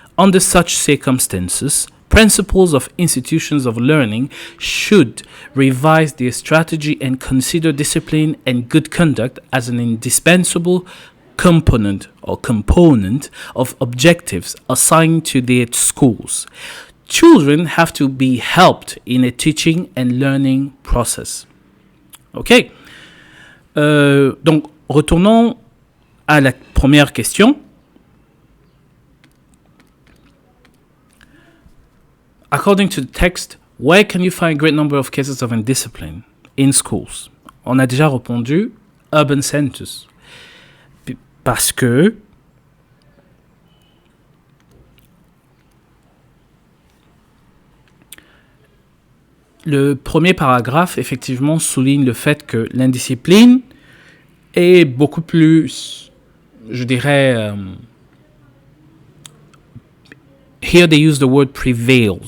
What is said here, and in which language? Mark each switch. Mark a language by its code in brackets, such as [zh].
[en] Under such circumstances, principals of institutions of learning should revise their strategy and consider discipline and good conduct as an indispensable component of objectives assigned to their schools. Children have to be helped in a teaching and learning process. OK. [fr] Donc, retournons à la première question. [en] According to the text, where can you find a great number of cases of indiscipline in schools? [fr] On a déjà répondu [en] urban centers. [fr] Parce que le premier paragraphe, effectivement, souligne le fait que l'indiscipline est beaucoup plus, je dirais, [en] here they use the word prevails.